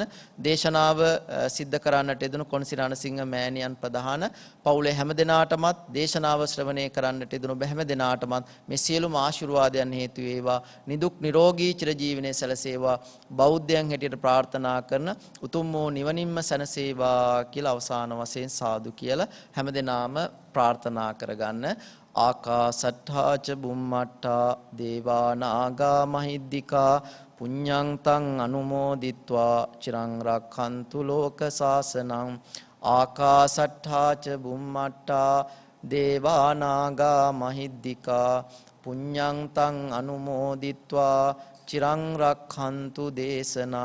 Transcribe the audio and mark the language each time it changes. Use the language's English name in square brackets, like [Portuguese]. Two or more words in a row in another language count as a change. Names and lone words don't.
[Sinhala] දේශනාව සිද්ධ කරන්නට යෙදුණු කොන්සිරාණ සිංහ මෑණියන් ප්‍රධාන පවුලේ හැම දෙනාටමත් දේශනාව ශ්‍රවණය කරන්නට යෙදුණු හැම දෙනාටමත් මේ සියලුම ආශිර්වාදයන් හේතු වේවා. නිදුක් නිරෝගී චිරජීවනයේ සැලසේවා. බෞද්ධයන් හැටියට ප්‍රාර්ථනා කරන උතුම් වූ නිවනින්ම සැනසේවා කියලා අවසාන වශයෙන් සාදු කියලා හැමදෙනාම ප්‍රාර්ථනා කරගන්න. [Pali] ආකාසට්ඨා ච බුම්මට්ඨා දේවා නාග මහිද්దికා පුඤ්ඤං තං අනුමෝදිත්වා චිරං රක්ඛන්තු ලෝක සාසනං. ආකාසට්ඨා ච බුම්මට්ඨා දේවා නාග මහිද්దికා පුඤ්ඤං තං අනුමෝදිත්වා චිරං රක්ඛන්තු දේශනං.